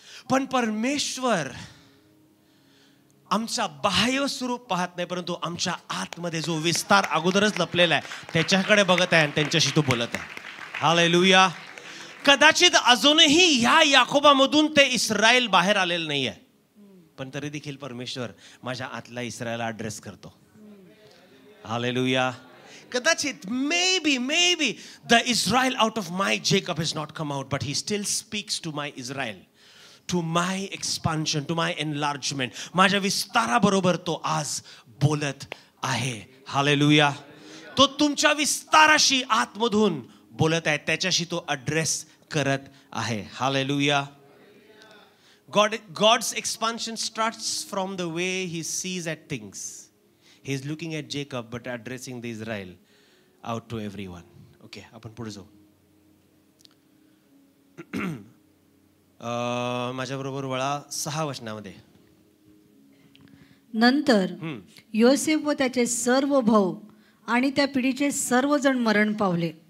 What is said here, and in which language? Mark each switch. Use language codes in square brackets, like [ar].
[mr] पण परमेश्वर आमचा बाह्य स्वरूप पाहत नाही, परंतु आमच्या आतमध्ये जो विस्तार अगोदरच लपलेला आहे त्याच्याकडे बघत आहे आणि त्यांच्याशी तो बोलत आहे. हालेलुया. कदाचित अजूनही ह्या याकोबामधून ते इस्रायल बाहेर आलेलं नाहीये, पण तरी देखील परमेश्वर माझ्या आतला इस्रायल ॲड्रेस करतो. हालेलुया. कदाचित [en] maybe the Israel out of my Jacob has not come out, but he still speaks to my Israel, to my expansion, to my enlargement. [mr] माझ्या विस्ताराबरोबर तो आज बोलत आहे. हालेलुया. तो तुमच्या विस्ताराशी आतमधून बोलत आहे, त्याच्याशी तो ॲड्रेस करत आहे. Hallelujah. [en] God's expansion starts from the way he sees at things. He is looking at Jacob but addressing the Israel out to everyone. [mr] Okay, आपण पुढे जाऊ. माझ्याबरोबर वळा 6 वचनामध्ये. नंतर योसेफ व त्याचे सर्व भाऊ आणि त्या पिढीचे सर्वजण मरण पावले.